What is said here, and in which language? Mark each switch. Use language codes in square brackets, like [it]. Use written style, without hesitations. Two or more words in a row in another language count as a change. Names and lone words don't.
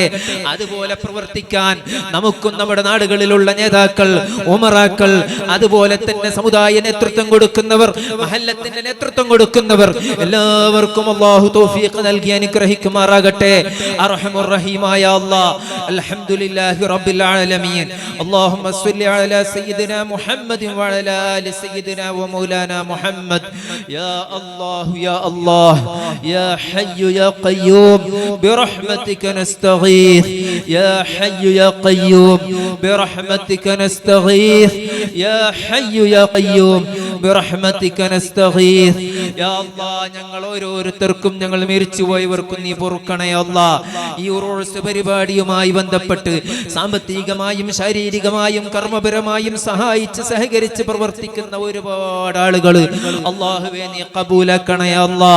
[ml] അതുപോലെ പ്രവർത്തിക്കാൻ നമുക്കും നമ്മുടെ നാടുകളിലുള്ള നേതാക്കൾ, ഉമറാക്കൾ, അതുപോലെ തന്നെ സമുദായ നേതൃത്വം കൊടുക്കുന്നവർ, മഹല്ലത്തിന്റെ നേതൃത്വം കൊടുക്കുന്നവർ എല്ലാവർക്കും അല്ലാഹു തൗഫീഖ് നൽകി അനുഗ്രഹിക്കുമാറാകട്ടെ. [ar] أرحم الراحمين الله, الحمد لله رب العالمين. اللهم صل على سيدنا محمد وعلى آل سيدنا ومولانا محمد. يا الله يا الله يا حي يا قيوم برحمتك نستغيث. يا حي يا قيوم برحمتك نستغيث. يا حي يا قيوم برحمتك نستغيث. يا الله [ml] ഞങ്ങൾ ഓരോരുത്തർക്കും ഞങ്ങൾ മരിച്ചുപോയവർക്കും നീ പൊറുക്കണേ അല്ലാഹ്. ഈ ഉറൂസ് പരിപാടിയുമായി ബന്ധപ്പെട്ട് സാമ്പത്തികമായും ശാരീരികമായും കർമ്മപരമായും സഹായിച്ച് സഹകരിച്ച് പ്രവർത്തിക്കുന്ന ഒരുപാട് ആളുകൾ അല്ലാഹുവേ നീ ഖബൂലാക്കണേ അല്ലാഹ്.